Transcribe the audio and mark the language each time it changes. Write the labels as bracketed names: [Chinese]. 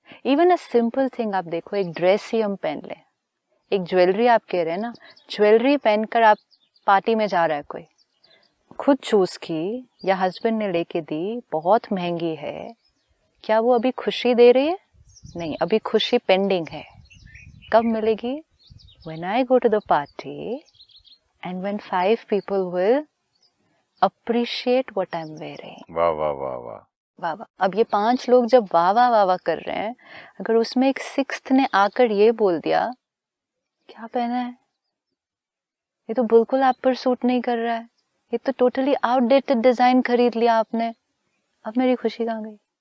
[English] even a simple thing, [Hindi] आप देखो, एक ड्रेस ही हम पहन लें, एक ज्वेलरी आप कह रहे हैं ना, ज्वेलरी पहनकर आप पार्टी में जा रहा है कोई, खुद चूज की या हस्बैंड ने लेके दी, बहुत महंगी है, क्या वो अभी खुशी दे रही है? नहीं, अभी खुशी पेंडिंग है। कब मिलेगी? [English] When I go to the party and when 5 people will appreciate what I'm wearing. [Hindi] वाह वाह वाह वाह वाह वाह। अब ये 5 लोग जब वाह वाह वाह वाह कर रहे हैं, अगर उसमें एक 6th ने आकर ये बोल दिया, क्या पहना है, ये तो बिल्कुल आप पर सूट नहीं कर रहा है, ये तो टोटली आउटडेटेड डिजाइन खरीद लिया आपने, अब मेरी खुशी कहाँ गई?